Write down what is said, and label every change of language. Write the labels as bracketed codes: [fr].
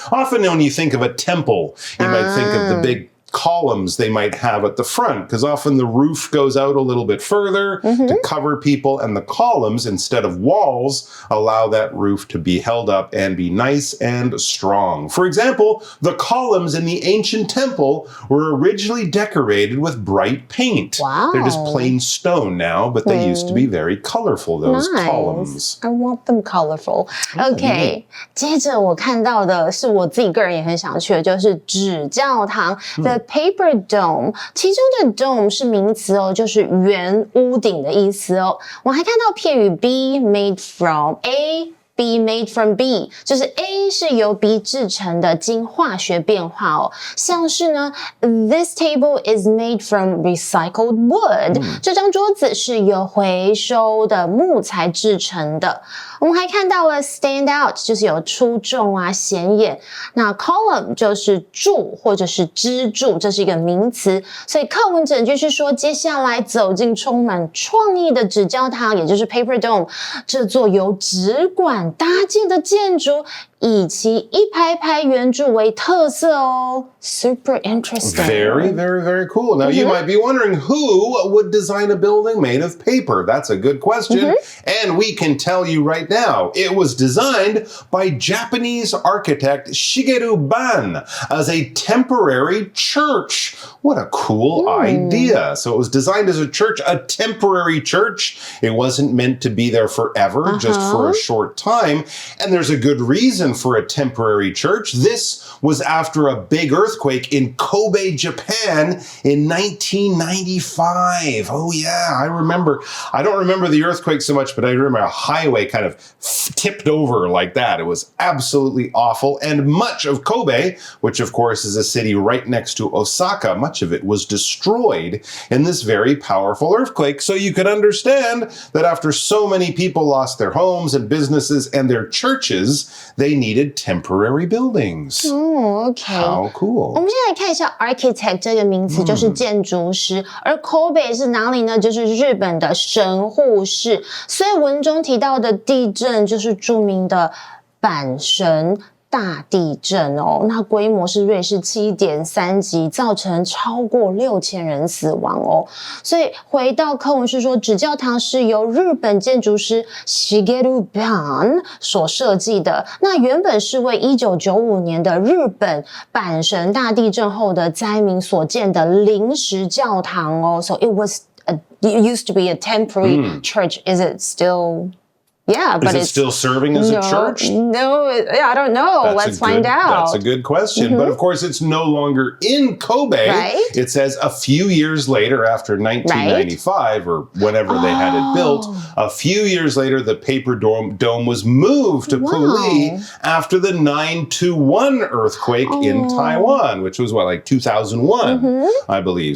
[en] Often when you think of a temple, you might think of the big columns they might have at the front, because often the roof goes out a little bit further to cover people, and the columns, instead of walls, allow that roof to be held up and be nice and strong. For example, the columns in the ancient temple were originally decorated with bright paint. Wow. They're just plain stone now, but they used to be very colorful, those columns. I want them colorful. [zh] OK, 接着我看到的是我自己个人也很想去的，就是纸教堂。The paper dome， 其中的 dome 是名词哦，就是圆屋顶的意思哦。我还看到片语 [en] be made from A。Be made from B， [zh] 就是 A 是由 B 制成的，经化学变化哦。像是呢 ， [en] This table is made from recycled wood， [zh] 这张桌子是由回收的木材制成的。我们还看到了 stand out， 就是有出众啊、显眼。那 column 就是柱或者是支柱，这是一个名词。所以课文整句是说，接下来走进充满创意的纸教堂，也就是 paper dome， 这座由纸管搭建的建筑，以其一排排圆柱为特色哦。 [en] Super interesting. Very, very, very cool. Now, you might be wondering, who would design a building made of paper? That's a good question. And we can tell you right now, it was designed by Japanese architect Shigeru Ban as a temporary church. What a cool idea. So it was designed as a church, a temporary church. It wasn't meant to be there forever, just for a short time. And there's a good reason for a temporary church. This was after a big earthquake in Kobe, Japan in 1995. Oh yeah, I remember. I don't remember the earthquake so much, but I remember a highway kind of tipped over like that. It was absolutely awful. And much of Kobe, which of course is a city right next to Osaka, much of it was destroyed in this very powerful earthquake. So you could understand that after so many people lost their homes and businesses and their churches, they needed temporary buildings. Oh, okay. How cool. [zh] 我们先来看一下 architect 这个名词，就是建筑师。而 Kobe 是哪里呢？就是日本的神户市。所以文中提到的地震就是著名的阪神大地震哦，那规模是瑞士 7.3 级，造成超过6000人死亡哦。所以回到课文是说，纸教堂是由日本建筑师 Shigeru Ban 所设计的。那原本是为1995年的日本阪神大地震后的灾民所建的临时教堂哦。 [en] So it used to be a temporary church. Is it still?Yeah, but is it still serving as a church? No, I don't know. Let's find out. That's a good question. But of course, it's no longer in Kobe. Right. It says a few years later, after 1995 or whenever they had it built, a few years later, the paper dome was moved to Puli after the 9/21 earthquake in Taiwan, which was like 2001, I believe.